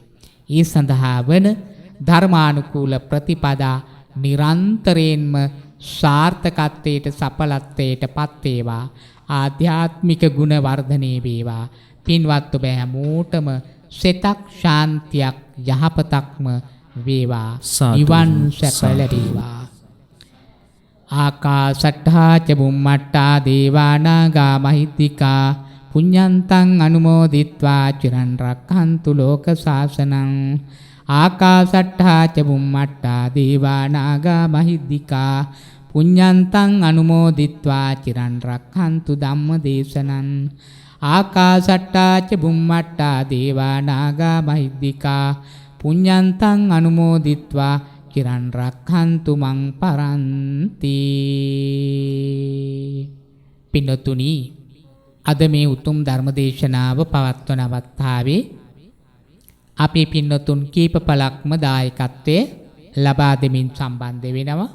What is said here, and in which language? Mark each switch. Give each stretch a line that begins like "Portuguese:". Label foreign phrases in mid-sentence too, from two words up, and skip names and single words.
Sinhala: ඒ සඳහා වන ධර්මානුකූල ප්‍රතිපදා නිරන්තරයෙන්ම සාර්ථකත්වයට, සඵලත්වයට පත් වේවා. ආධ්‍යාත්මික ගුණ වර්ධනය වේවා. පින්වත් ඔබ හැමෝටම සෙතක්, ශාන්තියක්, යහපතක්ම වේවා. නිවන් සැප ලැබේවා.
Pali: ආකාසට්ඨා ච බුම්මට්ඨා දේවා නාග මහිද්దికා පුඤ්ඤන්තං අනුමෝදිත්වා චිරන් රක්ඛන්තු ලෝක සාසනං. ආකාසට්ඨා ච බුම්මට්ඨා දේවා නාග මහිද්దికා පුඤ්ඤන්තං අනුමෝදිත්වා චිරන් රක්ඛන්තු ධම්ම දේශනං. ආකාසට්ඨා ච බුම්මට්ඨා දේවා නාග මහිද්దికා පුඤ්ඤන්තං අනුමෝදිත්වා චිරන් රක්ඛන්තු මං පරන්ති.
Sinhala: පින්තුනි, අද මේ උතුම් ධර්මදේශනාව පවත්වන අවස්ථාවේ අපි පින්තුන් කීප පළක්ම දායකත්වයේ ලබා දෙමින් සම්බන්ධ වෙනවා.